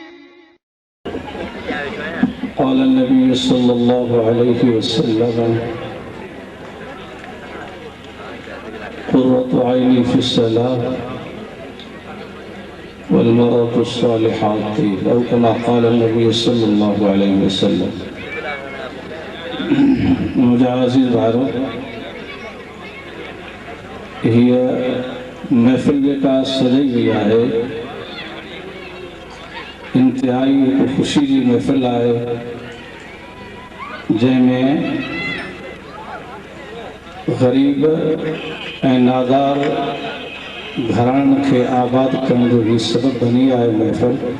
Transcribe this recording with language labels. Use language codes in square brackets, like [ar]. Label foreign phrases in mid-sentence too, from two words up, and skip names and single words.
[ar] قال النبي صلى الله عليه وسلم قرة عيني في الصلاة والمرأة الصالحة أو كما قال النبي صلى الله عليه وسلم. [sd] मुझे अज़ीज़ भाइयों, हीअ महफ़िल जेका सजी वई आहे इंतिहाई एक ख़ुशी जी महफ़िल आहे, जंहिंमें ग़रीब ऐं नादार घराणनि खे आबाद करण जो ही सबब बनी आहे महफ़िल।